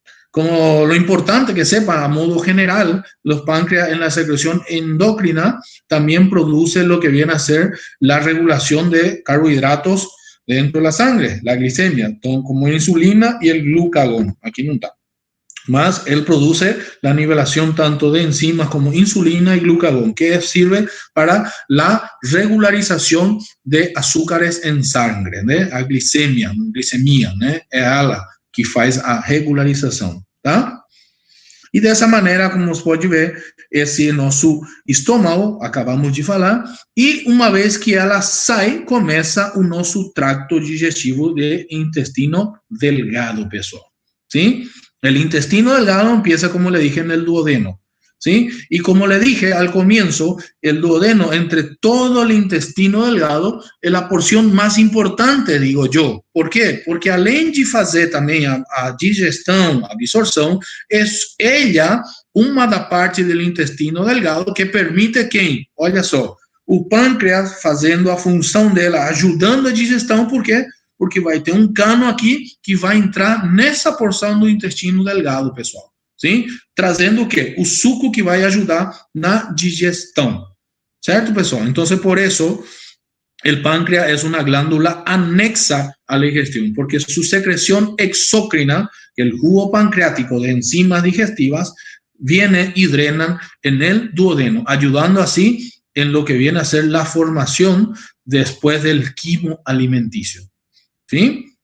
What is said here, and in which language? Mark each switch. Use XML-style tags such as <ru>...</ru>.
<es>Como lo importante que sepan, a modo general, los páncreas en la secreción endocrina también produce lo que viene a ser la regulación de carbohidratos dentro de la sangre, la glicemia, como insulina y el glucagón. Aquí no está. Más, él produce la nivelación tanto de enzimas como insulina y glucagón, que sirve para la regularización de azúcares en sangre, ¿no?</es> <pt>A glicemia, ¿no? Es ela que faz a regularização, tá? E dessa maneira, como você pode ver, esse nosso estômago, acabamos de falar, e uma vez que ela sai, começa o nosso tracto digestivo de intestino delgado, pessoal, ¿sí?</pt> <es>El intestino delgado empieza, como le dije, en el duodeno, ¿sí? Y como le dije al comienzo, el duodeno, entre todo el intestino delgado, es la porción más importante, digo yo. ¿Por qué?</es> <pt>Porque além de fazer também a digestão, a absorção, é ela uma da parte do intestino delgado que permite quem? Olha só, o pâncreas fazendo a função dela, ajudando a digestão, por quê? Porque vai ter um cano aqui que vai entrar nessa porção do intestino delgado, pessoal. Sim? Trazendo o quê? O suco que vai ajudar na digestão.</pt> <es>¿cierto, pessoal? Entonces, por eso, el páncreas es una glándula anexa a la digestión, porque su secreción exócrina, el jugo pancreático de enzimas digestivas, viene y drenan en el duodeno, ayudando así en lo que viene a ser la formación después del quimo alimenticio, ¿sí?</es>